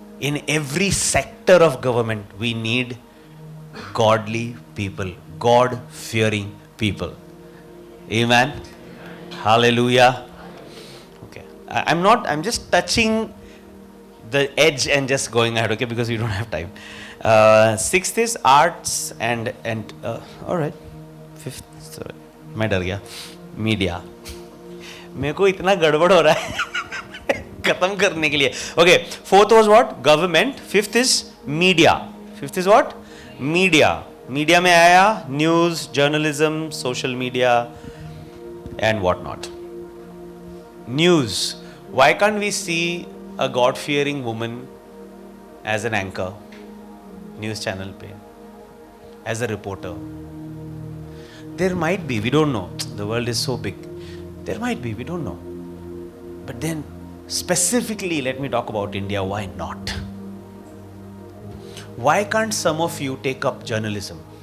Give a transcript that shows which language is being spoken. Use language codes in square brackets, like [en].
[en] In every sector of government, we need godly people, God-fearing people. Amen. Hallelujah. Okay. I'm just touching the edge and just going ahead, okay, because we don't have time. Sixth is arts and all right. Fifth, sorry, [hi] मैं डर गया. [en] Media. [hi] मेरे को इतना गड़बड़ हो रहा है खत्म करने के लिए. [en] Okay. Fourth was what? Government. Fifth is media. Fifth is what? Media. Media [hi] में आया [en] News, journalism, social media and what not. News. Why can't we see a God fearing woman as an anchor news channel पे, as a reporter? There might be, we don't know, the world is so big. There might be, we don't know. But then, specifically, let me talk about India. Why not? Why can't some of you take up journalism?